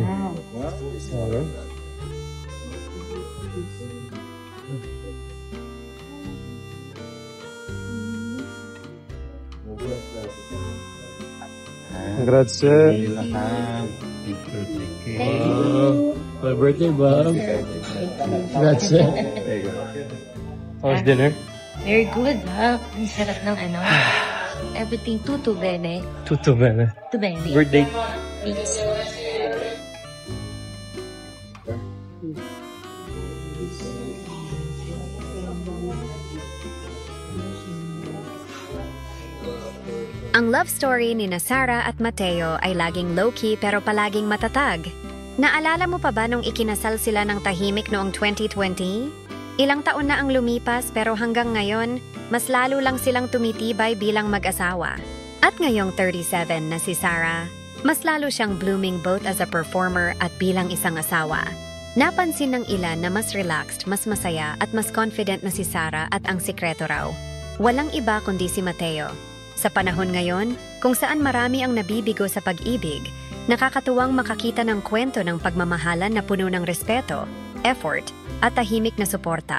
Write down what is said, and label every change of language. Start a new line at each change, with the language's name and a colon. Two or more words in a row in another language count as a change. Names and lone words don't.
English: Alright. Grazie. Wow. My birthday, Bob. Grazie. How's dinner? Very good,
Filipino: ha? Ang sarap ng ano.
Italian: Everything tutto bene. Tutto bene. Tutto bene.
English: Birthday. Please.
Filipino: Ang love story ni Sara at Matteo ay laging low-key pero palaging matatag. Naalala mo pa ba nung ikinasal sila ng tahimik noong 2020? Ilang taon na ang lumipas pero hanggang ngayon, mas lalo lang silang tumitibay bilang mag-asawa. At ngayong 37 na si Sara, mas lalo siyang
English: blooming both as a performer
Filipino: at bilang isang asawa. Napansin ng ilan na mas relaxed, mas masaya at mas confident na si Sara at ang sikreto raw. Walang iba kundi si Matteo. Sa panahon ngayon, kung saan marami ang nabibigo sa pag-ibig, nakakatuwang makakita ng kwento ng pagmamahalan na puno ng respeto, effort, at tahimik na suporta.